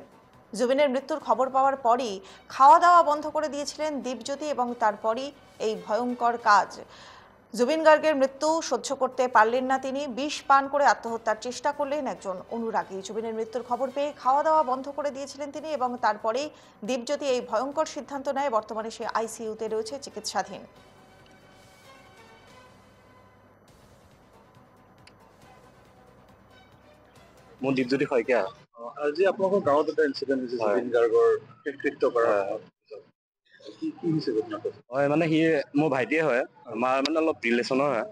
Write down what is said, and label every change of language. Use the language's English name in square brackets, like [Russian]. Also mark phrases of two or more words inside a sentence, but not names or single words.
[Bangla] জুবিনের মৃত্যুর খবর পাওয়ার পরই খাওয়া দাওয়া বন্ধ করে দিয়েছিলেন দীপজ্যোতি এবং তারপরই এই ভয়ঙ্কর কাজ। জুবিন গার্গের মৃত্যু সহ্য করতে পারলেন না তিনি, বিষ পান করে আত্মহত্যার চেষ্টা করলেন একজন অনুরাগী। জুবিনের মৃত্যুর খবর পেয়ে খাওয়া দাওয়া বন্ধ করে দিয়েছিলেন তিনি এবং তারপরেই দীপজ্যোতি এই ভয়ঙ্কর সিদ্ধান্ত নেয়। বর্তমানে সে আইসিইউতে রয়েছে চিকিৎসাধীন। [Assamese] মোৰ দীপজ্যোতি শইকীয়া। আজি আপোনালোকৰ গাঁৱত এটা ইনচিডেণ্ট হৈছে হয়। জুবিন গাৰ্গৰ শেষকৃত্য কৰা হয়। কি হৈছে ঘটনাটো? হয় মানে সি মোৰ ভাইটিয়ে হয়, আমাৰ মানে অলপ ৰিলেশ্যনৰ হয়।